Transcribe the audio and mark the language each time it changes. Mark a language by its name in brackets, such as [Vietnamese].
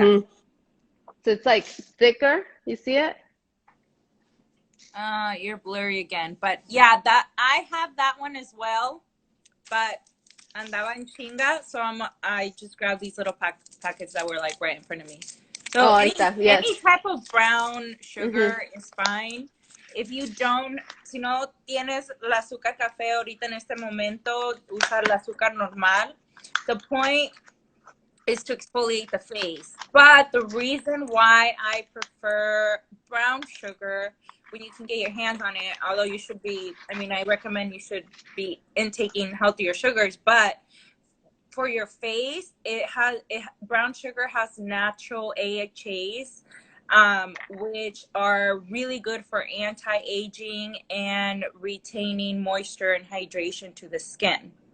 [English] Mm-hmm. So it's like thicker. You see it? You're blurry again, but yeah, that I have that one as well. But andaba en chinga, so I just grabbed these little packets that were like right in front of me. So [Spanish] Oh, ahí está. Yes. [English] any type of brown Mm-hmm. sugar is fine. [Spanish] If you don't, si no tienes el azúcar café ahorita en este momento, usa el azúcar normal. [English] The point is to exfoliate the face. But the reason why I prefer brown sugar when you can get your hands on it, although you should be, I mean, I recommend you should be intaking healthier sugars, but for your face, brown sugar has natural AHAs, which are really good for anti-aging and retaining moisture and hydration to the skin.